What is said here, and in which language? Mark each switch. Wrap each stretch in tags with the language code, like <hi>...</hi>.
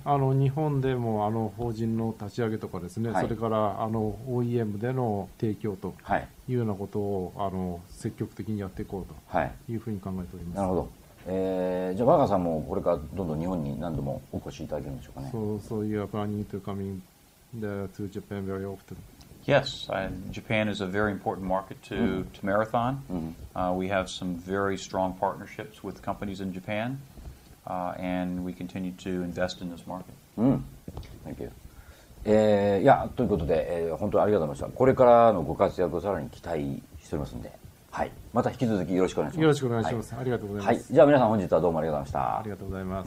<ja>日本でも法人の立ち上げとかですね、それからOEM での提供というようなことを積極的にやっていこうというふうに考えております。なるほど。じゃあ若さんもこれからどんどん日本に何度もお越しいただけるんでしょうかね。</ja> <en>So you are planning to coming to Japan very often? Yes, Japan is a very important market to Marathon. We have some very strong partnerships with companies in Japan, and we continue to invest in this market. Thank you.</en> <ja>いやということで、本当にありがとうございました。これからのご活躍をさらに期待しておりますので、はい、また引き続きよろしくお願いします。よろしくお願いします。ありがとうございます。じゃあ皆さん本日はどうもありがとうございました。ありがとうございます。</ja>